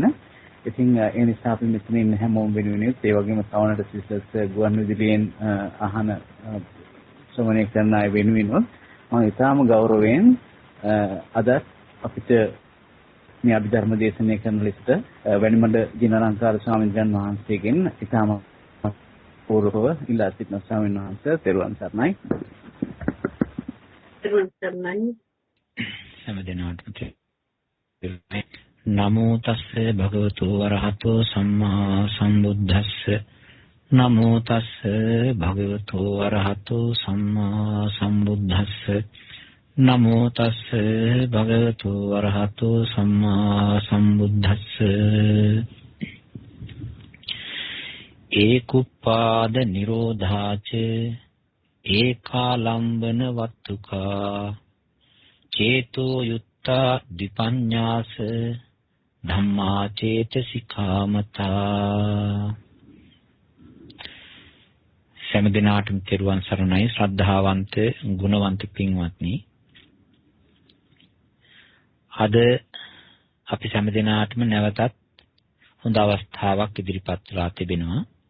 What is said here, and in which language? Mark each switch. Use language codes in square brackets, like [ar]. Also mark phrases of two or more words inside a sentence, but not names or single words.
[si] ඉතින් ඒ නිසා අපි මෙතන ඉන්න හැමෝම වෙනුවෙන් ඒ වගේම සවනට සිසස් ගුවන් විදුලියෙන් අහන ශ්‍රවණය කරන අය වෙනුවෙන් මම ඉතාම ගෞරවයෙන් අද අපිට මේ අභිධර්ම දේශනය කරන ලෙසට වැලිමඩ ජිනාලංකාර ස්වාමීන් වහන්සේගෙන් ඉතාම පූර්වව ඉල්ලා සිටින ස්වාමීන් වහන්සේ තෙරුවන් සරණයි. තෙරුවන් සරණයි. [pi] හැමදෙනාටම නමෝ තස්ස භගවතු වරහතෝ සම්මා සම්බුද්දස්ස නමෝ තස්ස භගවතු වරහතෝ සම්මා සම්බුද්දස්ස නමෝ තස්ස භගවතු වරහතෝ සම්මා සම්බුද්දස්ස ඒකුප්පාද නිරෝධාච ඒකාලම්බන වත්තුකා චේතෝ යුත්තා ද්විපඤ්ඤාස ධම්මා චේතසිකාමතා. [si] සෑම දිනාටම තෙරුවන් සරණයි. ශ්‍රද්ධාවන්ත ගුණවන්ත පින්වත්නි, අද අපි සෑම දිනාටම නැවතත් හොඳ අවස්ථාවක් ඉදිරිපත් වෙලා තිබෙනවා.